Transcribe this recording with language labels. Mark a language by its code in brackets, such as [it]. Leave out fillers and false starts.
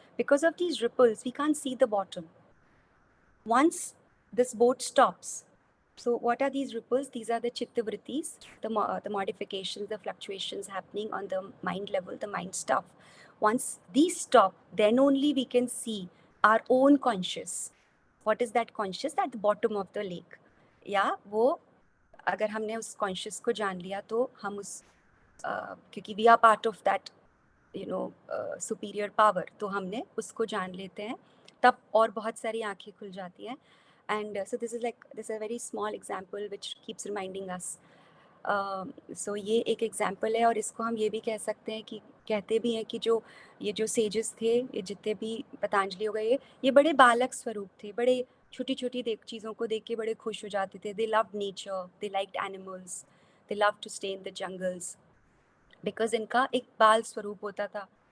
[en] Because of these ripples, we can't see the bottom. Once this boat stops, so what are these ripples? These are the chitta vrittis, the modifications, the fluctuations happening on the mind level, the mind stuff. Once these stop, then only we can see our own conscious. What is that conscious? At the bottom of the lake. [hi] या वो अगर हमने उस conscious को जान लिया, तो हम उस क्योंकि [en] we are part of that, you know, superior power, [hi] तो हमने उसको जान लेते हैं, तब और बहुत सारी आंखें खुल जाती हैं. [en] And so this is a very small example which keeps reminding us. [hi] So ये एक example है, और इसको हम ये भी कह सकते हैं कि कहते भी हैं कि जो ये जो sages थे, ये जितने भी पतंजलि हो गए, ये बड़े बालक स्वरूप थे, बड़े छोटी छोटी चीज़ों को देख के बड़े खुश हो जाते थे. [en] They loved nature, they liked animals, they loved to stay in the jungles, because [hi] इनका एक बाल स्वरूप होता था.